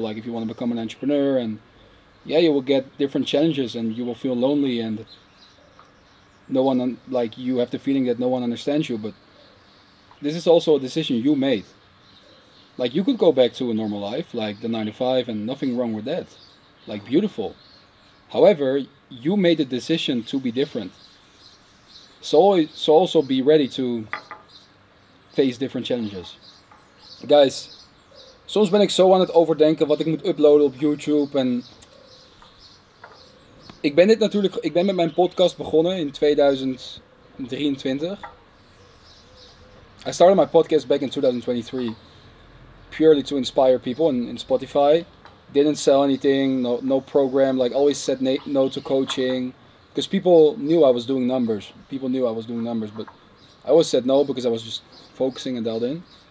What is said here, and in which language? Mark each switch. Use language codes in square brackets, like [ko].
[en] Like, if you want to become an entrepreneur, and yeah, you will get different challenges and you will feel lonely, and no one, like, you have the feeling that no one understands you. But this is also a decision you made. Like, you could go back to a normal life, like the 9 to 5, and nothing wrong with that. Like, beautiful. However, you made the decision to be different. So also be ready to face different challenges. [nl] Guys, soms ben ik zo aan het overdenken wat ik moet uploaden op YouTube. En ik ben met mijn podcast begonnen in 2023. [en] I started my podcast back in 2023 purely to inspire people in Spotify. Didn't sell anything, no program, like, always said no to coaching, because people knew I was doing numbers. But I always said no because I was just focusing and dialed in.